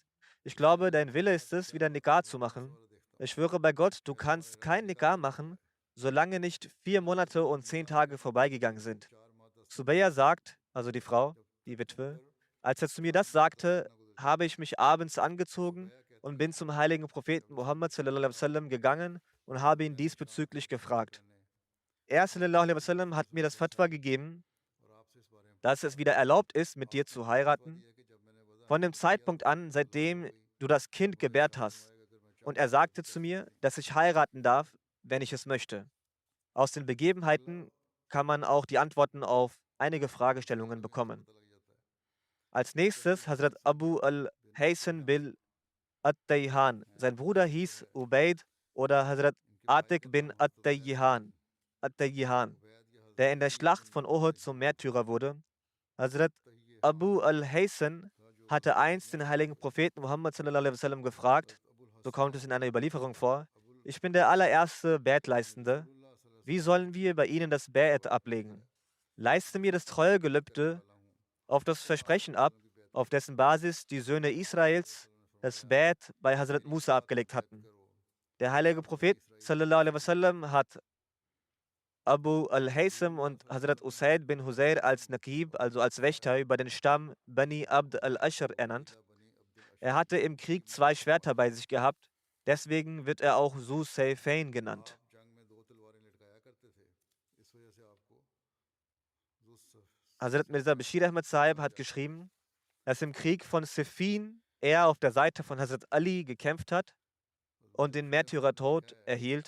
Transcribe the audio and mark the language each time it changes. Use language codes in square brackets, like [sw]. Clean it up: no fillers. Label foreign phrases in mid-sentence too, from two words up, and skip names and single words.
[de] Ich glaube, dein Wille ist es, wieder Nikah zu machen. Ich schwöre bei Gott, du kannst kein Nikah machen, solange nicht 4 Monate und 10 Tage vorbeigegangen sind. Subayya sagt, also die Frau, die Witwe, als er zu mir das sagte, habe ich mich abends angezogen und bin zum heiligen Propheten Muhammad [ar] صلى الله عليه وسلم [de] gegangen und habe ihn diesbezüglich gefragt. Er [ar] صلى الله عليه وسلم [de] hat mir das Fatwa gegeben, dass es wieder erlaubt ist, mit dir zu heiraten, von dem Zeitpunkt an, seitdem du das Kind gebärt hast. Und er sagte zu mir, dass ich heiraten darf, wenn ich es möchte. Aus den Begebenheiten kann man auch die Antworten auf einige Fragestellungen bekommen. Als nächstes Hazrat Abu al-Haysan bin At-Tayhan. Sein Bruder hieß Ubaid oder Hazrat Atik bin At-Tayyihan, der in der Schlacht von Uhud zum Märtyrer wurde. Hazrat Abu al-Haysan hatte einst den heiligen Propheten Muhammad [ar] صلى الله عليه وسلم [de] gefragt, so kommt es in einer Überlieferung vor: Ich bin der allererste Bai'at-Leistende. Wie sollen wir bei Ihnen das Bai'at ablegen? Leiste mir das Treuegelübde auf das Versprechen ab, auf dessen Basis die Söhne Israels das Bai'at bei Hazrat Musa abgelegt hatten. Der heilige Prophet [ar] صلى الله عليه وسلم [de] hat Abu al-Haysam und Hazrat Usaid bin Husayr als Naqib, also als Wächter über den Stamm Bani Abd al-Ashr ernannt. Er hatte im Krieg 2 Schwerter bei sich gehabt, deswegen wird er auch Zu Sayfain genannt. Hazrat Mirza Bashir Ahmad Sahib hat geschrieben, dass im Krieg von Siffin er auf der Seite von Hazrat Ali gekämpft hat und den Märtyrertod erhielt.